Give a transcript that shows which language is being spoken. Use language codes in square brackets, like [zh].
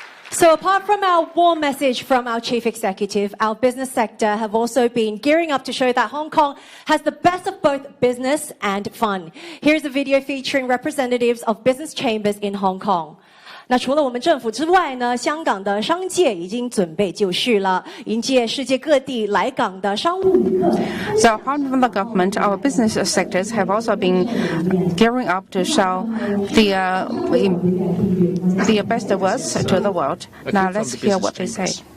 [en] So apart from our warm message from our chief executive, our business sector have also been gearing up to show that Hong Kong has the best of both business and fun. Here's a video featuring representatives of business chambers in Hong Kong. [zh] 那除了我们政府之外呢，香港的商界已经准备就绪了，迎接世界各地来港的商务旅客。 [en] So apart from the government, our business sectors have also been gearing up to show the best words to the world. Now let's hear what they say.